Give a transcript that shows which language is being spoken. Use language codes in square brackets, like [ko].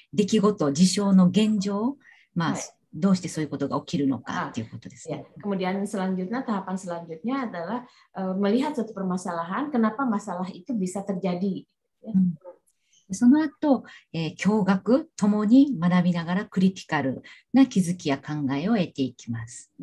[ja] 出来事、事象の現状、どうしてそういうことが起きるのかということですね。 [id] Kemudian tahapan selanjutnya adalah melihat suatu permasalahan, kenapa masalah itu bisa terjadi. [ja] その後、共学ともに学びながらクリティカルな気づきや考えを得ていきます。